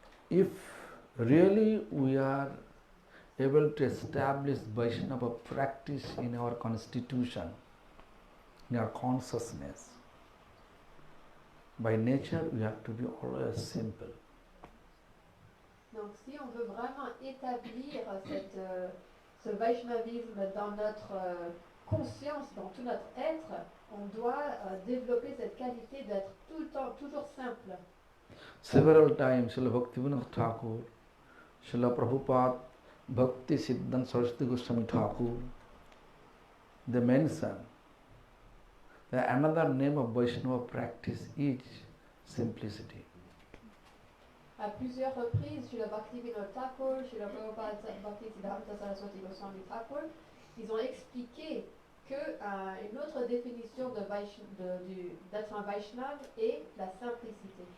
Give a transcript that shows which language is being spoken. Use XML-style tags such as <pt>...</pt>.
<en>If really we are able to establish Vaishnava practice in our constitution, in our consciousness, by nature we have to be always simple.</en> <fr>Donc si on veut vraiment établir ce Vaishnavisme dans notre conscience, dans tout notre être, on doit développer cette qualité d'être tout le temps, toujours simple.</fr> <en>Several times, Srila Bhakti Bibudha Thakur, Srila Prabhupada, Bhakti Siddhanta Saraswati Goswami Thakur, they mention that another name of Vaishnava practice is simplicity.</en> <fr>À plusieurs reprises, Srila Bhakti Bibudha Thakur, Srila Prabhupada, Bhakti Siddhanta Saraswati Goswami Thakur, ils ont expliqué qu'une autre définition d'être un Vaishnava est la simplicité.</fr>